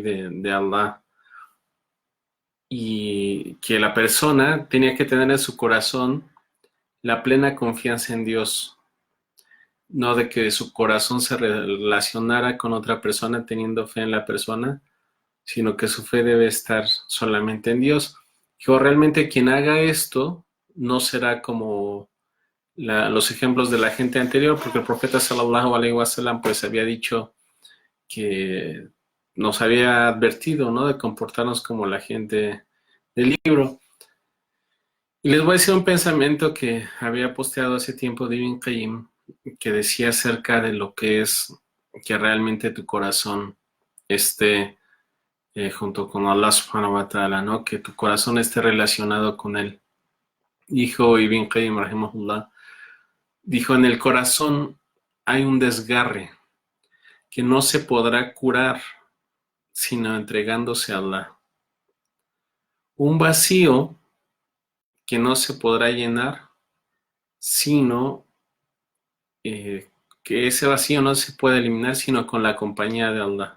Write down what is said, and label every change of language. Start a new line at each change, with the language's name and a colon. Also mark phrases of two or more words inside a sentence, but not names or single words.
Spanish: de Allah, y que la persona tenía que tener en su corazón la plena confianza en Dios, no de que su corazón se relacionara con otra persona teniendo fe en la persona, sino que su fe debe estar solamente en Dios. Dijo, realmente quien haga esto no será como los ejemplos de la gente anterior, porque el profeta
Arabic: صلى الله عليه وسلم
Spanish: pues había dicho que nos había advertido, ¿no? De comportarnos como la gente del libro. Y les voy a decir un pensamiento que había posteado hace tiempo de Ibn Qayyim, que decía acerca de lo que es que realmente tu corazón esté junto con
Arabic: الله سبحانه وتعالى,
Spanish: ¿no? Que tu corazón esté relacionado con él. Dijo Ibn Qayyim, rahimahullah, dijo, en el corazón hay un desgarre que no se podrá curar sino entregándose a Allah. Un vacío que no se podrá llenar sino que ese vacío no se puede eliminar sino con la compañía de Allah.